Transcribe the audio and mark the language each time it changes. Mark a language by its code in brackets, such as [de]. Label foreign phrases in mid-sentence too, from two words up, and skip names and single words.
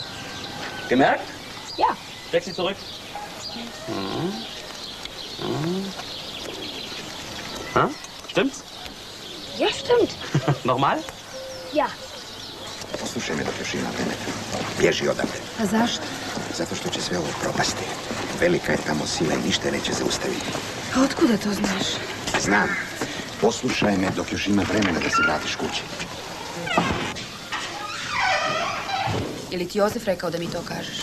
[de] Gemerkt? Ja. Steck sie zurück. Ha? Stimmt's? Ja, stimmt. Nochmal? Ja. [hr] Poslušaj me dok još ima vremena. Bježi odavde. A zašto? Zato što će sve ovo propasti. Velika je tamo sila i ništa neće zaustaviti. A otkuda to znaš? Znam. Poslušaj me dok još ima vremena da se vratiš kući. Je li ti Jozef rekao da mi to kažeš?